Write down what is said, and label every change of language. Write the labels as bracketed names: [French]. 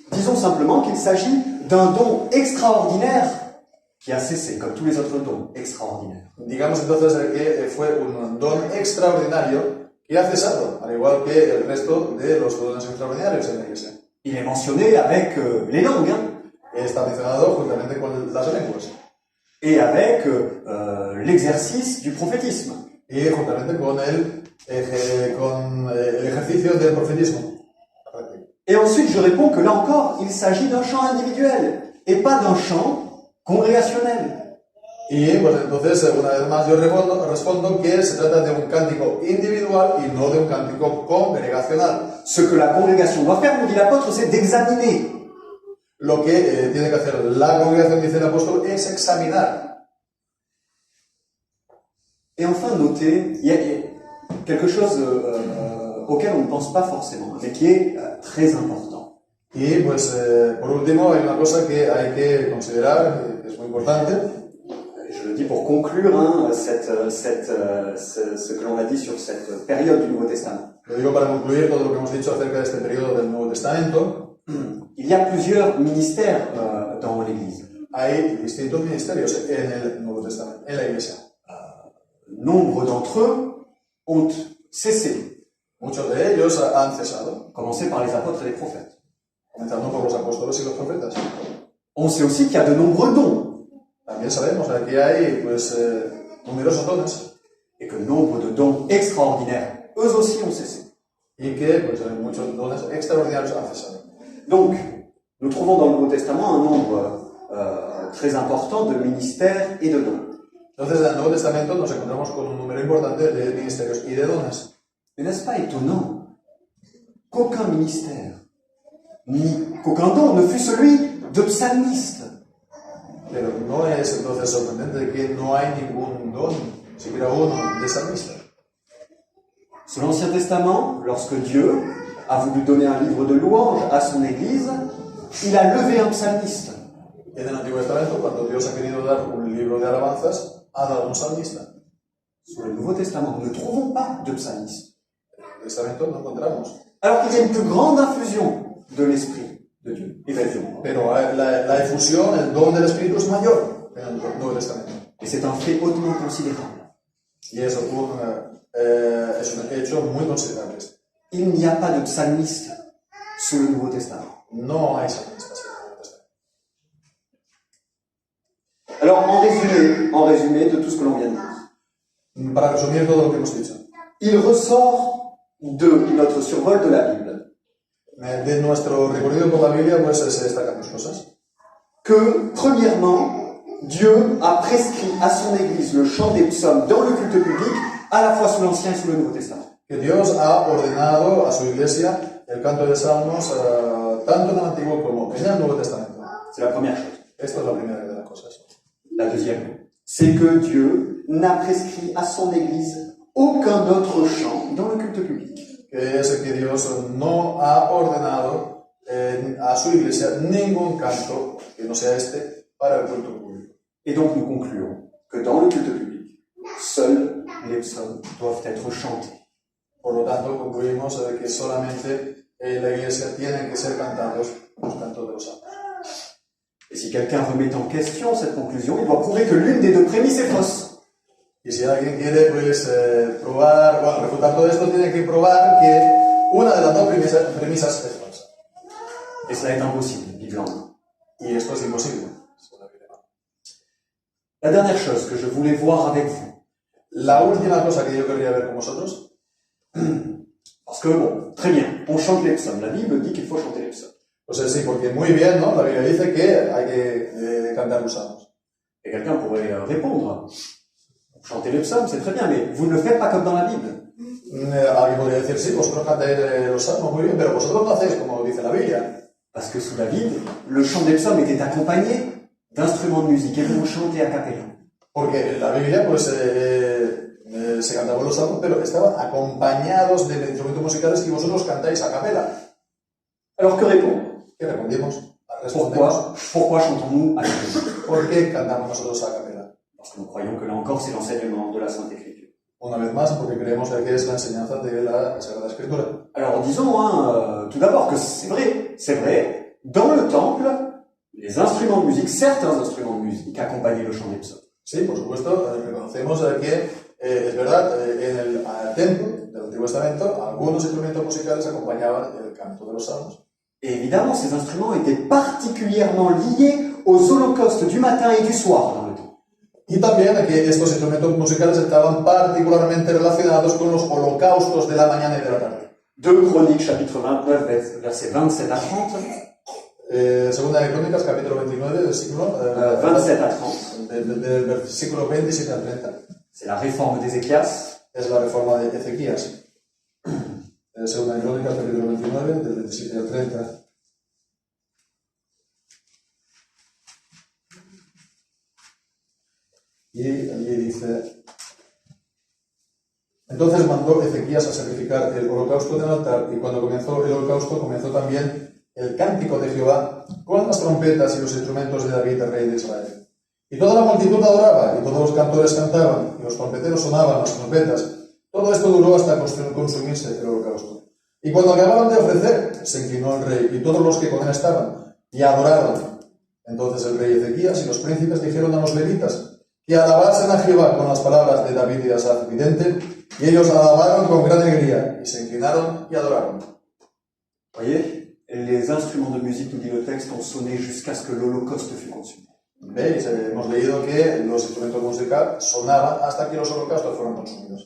[French] Disons simplement qu'il s'agit d'un don extraordinaire qui a cessé, comme tous les autres dons extraordinaires. [Spanish] Digamos entonces que fue un don extraordinario que ha cesado, al igual que el resto de los dones extraordinarios en la iglesia. [French] Il est mentionné avec les langues, [Spanish] Está mencionado juntamente con las lenguas. [French] Et avec l'exercice du prophétisme. [Spanish] Y juntamente con el ejercicio del profetismo. [French] Et ensuite, je réponds que là encore, il s'agit d'un chant individuel et pas d'un chant congrégationnel. [Spanish] Y pues entonces, una vez más, yo respondo que se trata de un cántico individual y no de un cántico congregacional. [French] Ce que la congrégation doit faire, nous dit l'apôtre, c'est d'examiner. [Spanish] Lo que tiene que hacer la congregación, dice el apóstol, es examinar. [French] Et enfin, notez, il y a quelque chose auquel on ne pense pas forcément, mais qui est très important. [Spanish] Y pues, por último, hay una cosa que hay que considerar, que es muy importante. [French] Je le dis pour conclure ce que l'on a dit sur cette période du Nouveau Testament. [Spanish] Lo digo para concluir todo lo que hemos dicho acerca de este periodo del Nuevo Testamento. [French] Il y a plusieurs ministères dans l'Église. [Spanish] Hay distintos ministerios en el Nuevo Testamento, en la Iglesia. [French] Nombre d'entre eux ont cessé. [Spanish] Muchos de ellos han cesado, [French] Commencé par les apôtres et les prophètes. [Spanish] comenzando por los apóstoles y los profetas. [French] On sait aussi qu'il y a de nombreux dons. [Spanish] También sabemos que aquí hay pues, numerosos dones [French] Et que nombre de dons extraordinaires, eux aussi ont cessé. [Spanish] y que pues, muchos dones extraordinarios han cesado. [French] Donc, nous trouvons dans le Nouveau Testament un nombre très important de ministères et de dons. [Spanish] Entonces, en el Nuevo Testamento nos encontramos con un número importante de ministerios y de dones. [French] Mais n'est-ce pas étonnant qu'aucun ministère, ni qu'aucun don ne fut celui de psalmiste? [Spanish] Pero no es entonces sorprendente que no hay ningún don, siquiera uno, de salmista. [French] Sous l'Ancien Testament, lorsque Dieu a voulu donner un livre de louanges à son Église, il a levé un psalmiste. [Spanish] En el Antiguo Testamento, cuando Dios ha querido dar un libro de alabanzas, ha dado un salmista. [French] Sous le Nouveau Testament, nous ne trouvons pas de psalmiste. [Spanish] En el Testamento no encontramos. [French] Alors qu'il y a une plus grande infusion de l'Esprit de Dieu. [Spanish] Pero la efusión, el don del Espíritu es mayor en el Nuevo Testamento. [French] Et c'est un fait hautement considérable. [Spanish] Y eso es un hecho muy considerable. [French] il n'y a pas de psalmiste sous le Nouveau Testament. [Spanish] No hay salmistas en el Nuevo Testamento. [French] Alors, en résumé de tout ce que l'on vient de dire, [Spanish] Para resumir todo lo que hemos dicho, [French] il ressort de notre survol de la Bible [Spanish] de nuestro recorrido por la Biblia, pues se destacan dos cosas. [French] que, premièrement, Dieu a prescrit à son Église le chant des psaumes dans le culte public, à la fois sous l'Ancien et sous le Nouveau Testament. [Spanish] Que Dios ha ordenado a su iglesia el canto de salmos tanto en el Antiguo como en el Nuevo Testamento. [French] C'est la première chose. [Spanish] Esto es la primera de las cosas. [French] La deuxième, c'est que Dieu n'a prescrit à son Église aucun autre chant dans le culte public. [Spanish] Que es que Dios no ha ordenado a su iglesia ningún canto que no sea este para el culto público. [French] Et donc nous concluons que dans le culte public, seuls les psaumes doivent être chantés. [Spanish] Por lo tanto, concluimos que solamente en la iglesia tienen que ser cantados los cantos de los salmos. [French] Et si quelqu'un remet en question cette conclusion, il doit prouver que l'une des deux prémices est fausse. [Spanish] Y si alguien quiere pues, probar, bueno, refutar todo esto, tiene que probar que una de las dos premisas es falsa. [French] Et cela est impossible, Bible en main. [Spanish] Y esto es imposible. [French] La dernière chose que je voulais voir avec vous, [Spanish] La última cosa que yo querría ver con vosotros, [French] parce que bon, très bien, on chante les psaumes. La Bible dit qu'il faut chanter les psaumes. [Spanish] pues sí, porque muy bien, ¿no? La Biblia dice que hay que cantar los salmos. [French] Et quelqu'un pourrait répondre, chanter les psaumes, c'est très bien, mais vous ne le faites pas comme dans la Bible. [Spanish] Alguien podría decir, sí, vosotros cantáis los salmos muy bien, pero vosotros no hacéis como dice la Biblia. [French] Parce que sous la Bible, le chant des psaumes était accompagné d'instruments de musique et vous chantez a cappella. [Spanish] Porque en la Biblia, pues, se cantaban los salmos, pero estaban acompañados de instrumentos musicales y vosotros cantáis a capela. [French] Alors que répondre? [Spanish] ¿Qué respondemos? [French] Pourquoi chantons-nous a cappella? [Spanish] ¿Por qué cantamos nosotros a capela? [French] Parce que nous croyons que là encore, c'est l'enseignement de la Sainte Écriture. [Spanish] Una vez más, porque creemos que es la enseñanza de la Sagrada Escritura. [French] Alors disons tout d'abord que c'est vrai, dans le temple, les instruments de musique, certains instruments de musique accompagnaient le chant des psaumes. [Spanish] Sí, por supuesto, reconocemos que es verdad, en el templo del Antiguo Testamento, algunos instrumentos musicales acompañaban el canto de los salmos. [French] Et évidemment, ces instruments étaient particulièrement liés aux holocaustes du matin et du soir dans le temple. [Spanish] Y también que estos instrumentos musicales estaban particularmente relacionados con los holocaustos de la mañana y de la tarde. [French] 2 Chroniques, chapitre 29, versets 27 à 30. [Spanish] Segunda de Crónicas, capítulo 29, versículo [French] 27 à 30. [Spanish] Del versículo 27 al 30. [French] C'est la réforme d'Ézéchias. [Spanish] Es la reforma de Ezequías. Segunda de Crónicas, capítulo 29, del 27 al 30. Y allí dice: entonces mandó Ezequías a sacrificar el holocausto en el altar, y cuando comenzó el holocausto, comenzó también el cántico de Jehová con las trompetas y los instrumentos de David, el rey de Israel. Y toda la multitud adoraba, y todos los cantores cantaban, y los trompeteros sonaban las trompetas. Todo esto duró hasta consumirse el holocausto. Y cuando acababan de ofrecer, se inclinó el rey, y todos los que con él estaban, y adoraron. Entonces el rey Ezequías y los príncipes dijeron a los levitas que alabasen a Jehová con las palabras de David y de Asaf, vidente, y ellos alabaron con gran alegría, y se inclinaron y adoraron. [French] Voyez, les instruments de musique, nous dit le texte, ont sonné jusqu'à ce que l'Holocauste fût consumé. [Spanish] ¿Veis? Hemos leído que los instrumentos musicales sonaban hasta que los holocaustos fueron consumidos.